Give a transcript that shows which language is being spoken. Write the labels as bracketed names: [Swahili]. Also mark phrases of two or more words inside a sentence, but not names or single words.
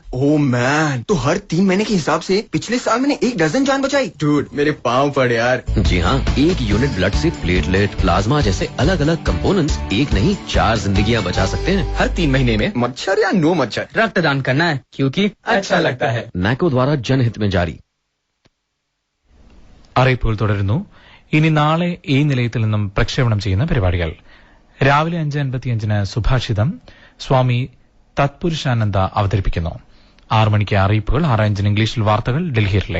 [English] oh man [Hindi] तो हर 3 महीने के हिसाब से पिछले साल मैंने 1 डजन जान बचाई. डूड मेरे पाँव पड़ यार. जी हाँ, 1 यूनिट ब्लड से प्लेटलेट, प्लाज्मा जैसे अलग अलग कंपोनेंट्स 1 नहीं 4 जिंदगियां बचा सकते हैं हर 3 महीने में. मच्छर या नो मच्छर रक्तदान करना है क्योंकि अच्छा लगता है. नाको द्वारा जनहित में जारी. [Malayalam] അറിയിപ്പുകൾ തുടരുന്നു. ഇനി നാളെ ഈ നിലയത്തിൽ നിന്നും പ്രക്ഷേപണം ചെയ്യുന്ന പരിപാടികൾ. രാവിലെ 5:55 സുഭാഷിതം സ്വാമി തത്പുരുഷാനന്ദ അവതരിപ്പിക്കുന്നു. 6 മണിക്ക് അറിയിപ്പുകൾ. 6:05 ഇംഗ്ലീഷിൽ വാർത്തകൾ ഡൽഹിയിലെ.